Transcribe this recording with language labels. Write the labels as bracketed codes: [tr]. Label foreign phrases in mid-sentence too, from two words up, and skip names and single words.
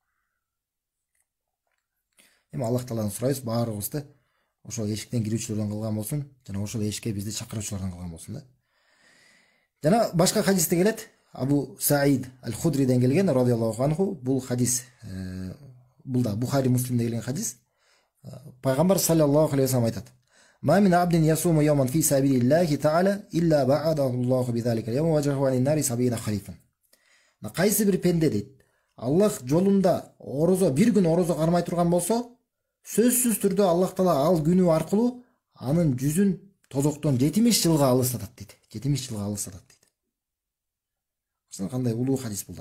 [ky] Эми Аллах Тааладан сурайбыз, баарыбызды ошол эшиктен кирүүчүлөрдөн кылган болсун, жана ошол эшикке бизди чакыруучулардан кылган болсун да. Жана башка хадисте келет. Абу Саид аль-Худриден келген [ar] رضي الله عنه. [ky] Бул хадис бул да Бухари Муслимде келген хадис. [ar] Пайгамбар صلى الله عليه وسلم айтат: "ما من عبد يصوم يوما في سبيل الله تعالى إلا باعد الله بذلك اليوم وجهه عن النار سبعين خريفا." [ky] Кайсы бир пенде дейт, Аллах жолунда бир күн орозо кармай турган болсо, сөзсүз түрдө Аллах Таала ал күнү аркылуу анын жүзүн тозоктон 70 жылга алыстатат дейт. 70 жылга алыстатат дейт. Кандай улуу хадис бул дагы.